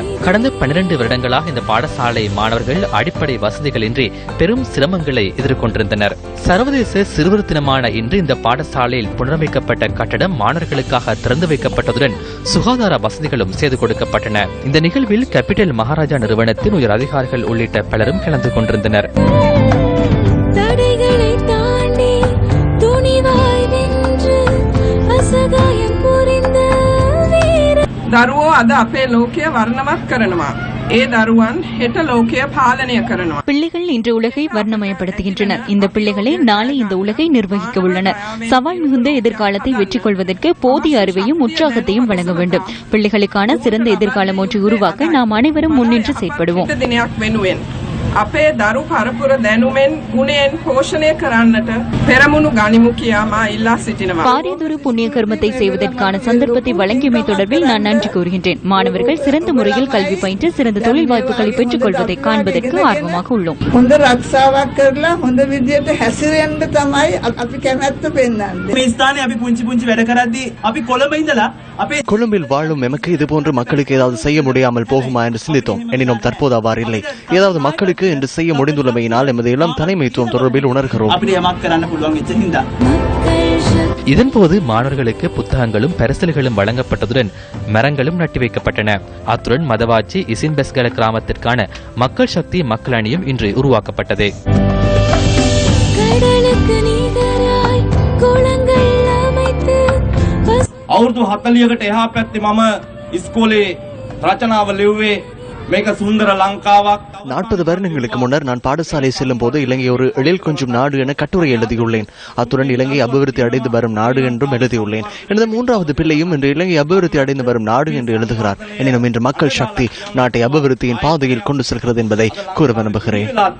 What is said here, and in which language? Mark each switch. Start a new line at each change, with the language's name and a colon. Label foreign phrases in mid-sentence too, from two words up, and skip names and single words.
Tamil: கடந்த 12 வருடங்களாக இந்த பாடசாலை மாணவர்கள் அடிப்படை வசதிகளின்றி பெரும் சிரமங்களை எதிர்கொண்டிருந்தனர். சர்வதேச சிறுவர் தினமான இன்று இந்த பாடசாலையில் புனரமைக்கப்பட்ட கட்டடம் மாணவர்களுக்காக திறந்து வைக்கப்பட்டதுடன் சுகாதார வசதிகளும் செய்து கொடுக்கப்பட்டன. இந்த நிகழ்வில் கேபிட்டல் மகாராஜா நிறுவனத்தின் உயர் அதிகாரிகள் உள்ளிட்ட பலரும் கலந்து கொண்டிருந்தனர்.
Sinhala: දරුවෝ අද අපේ ලෝකය වර්ණවත් කරනවා. ඒ දරුවන් හෙට ලෝකය පාලනය කරනවා.
Tamil: பிள்ளைகள் இன்று உலகை வர்ணமயப்படுத்துகின்றனர். இந்த பிள்ளைகளே நாளை இந்த உலகை நிர்வகிக்க உள்ளனர். சவால் மிகுந்த எதிர்காலத்தை வெற்றி கொள்வதற்கு போதிய அறிவையும் உற்சாகத்தையும் வழங்க வேண்டும். பிள்ளைகளுக்கான சிறந்த எதிர்காலம் ஒன்றை உருவாக்க நாம் அனைவரும் முன்னின்று செயற்படுவோம்.
Sinhala: අපේ දරු පරපුර දැනුමෙන් ගුණයෙන් පෝෂණය කරන්නට පෙරමුණු ගනිමු කියා මා ඉල්ලා සිටිනවා.
Tamil: பாரியதொரு புண்ணிய கர்மத்தை செய்வதற்கான சந்தர்ப்பத்தை வழங்கியமை தொடர்பில் நான் நன்றி கூறுகின்றேன். மாணவர்கள் சிறந்த முறையில் கல்வி பயின்று சிறந்த தொழில் வாய்ப்புகளை பெற்றுக் கொள்வதை காண்பதற்கு ஆர்வமாக உள்ளோம்.
Sinhala: හොඳ රක්ෂාවක් කරලා හොඳ විදියට හැසිරෙන්න තමයි අපි කැමැත්ත පෙන්වන්නේ. මේ ස්ථානයේ අපි පුංචි වැඩ කරද්දී අපි කොළඹ ඉඳලා අපේ
Tamil: கொழும்பில் வாழும் எமக்கு இதுபோன்று மக்களுக்கு ஏதாவது செய்ய முடியாமல் போகுமா என்று சிந்தித்தோம். எனினும் தற்போது அவ்வாறு இல்லை. ஏதாவது மக்களுக்கு என்று செய்ய முடிந்துள்ளமையினால் எமது இளம் தலைமைத்துவம் தொடர்பில் உணர்கிறோம். இதன்போது மாணவர்களுக்கு புத்தகங்களும் பரிசல்களும் வழங்கப்பட்டதுடன் மரங்களும் நட்டி வைக்கப்பட்டன. அத்துடன் மதவாச்சி இசின்பெஸ்கல கிராமத்திற்கான மக்கள் சக்தி மக்கள் அணியும் இன்று உருவாக்கப்பட்டது. අවුරුදු 40කට එහා පැත්තේ මම ඉස්කෝලේ රචනාව ලිව්වේ මේක සුන්දර ලංකාවක්. 40 வருடங்களுக்கு முன்னர் நான் பாடசாலை செல்லும் போது இலங்கை ஒரு எழில் கொஞ்சம் நாடு என கட்டுரை எழுதியுள்ளேன். அத்துடன் இலங்கை அபிவிருத்தி அடைந்து வரும் நாடு என்றும் எழுதியுள்ளேன். எனது 3வது பிள்ளையும் இன்று இலங்கை அபிவிருத்தி அடைந்து வரும் நாடு என்று எழுதுகிறார். எனினும் இன்று மக்கள் சக்தி நாட்டை அபிவிருத்தியின் பாதையில் கொண்டு செல்கிறது என்பதை கூற விரும்புகிறேன்.